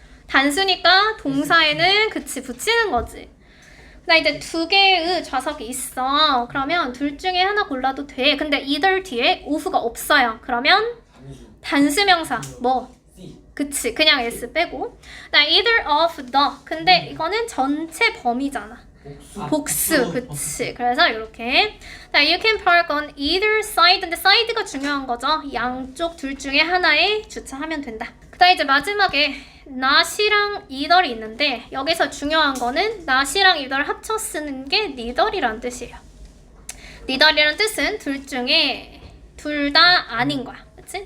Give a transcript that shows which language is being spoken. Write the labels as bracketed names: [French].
[Korean] 단수니까 동사에는 그치 붙이는 거지. 나 이제 두 개의 좌석이 있어. 그러면 둘 중에 하나 골라도 돼. 근데 either 뒤에 of가 없어요. 그러면 단수 명사 뭐? C. 그치 그냥 s 빼고. 나 [English] either of the. [Korean] 근데 이거는 전체 범위잖아. 복수, 그치. 그래서 이렇게. [English] you can park on either side. [Korean] 근데 side가 중요한 거죠. 양쪽 둘 중에 하나에 주차하면 된다. 그다음 이제 마지막에 not이랑 either이 있는데 여기서 중요한 거는 not이랑 either 합쳐 쓰는 게 neither이란 뜻이에요. neither이란 뜻은 둘 중에 둘 다 아닌 거야. 그치?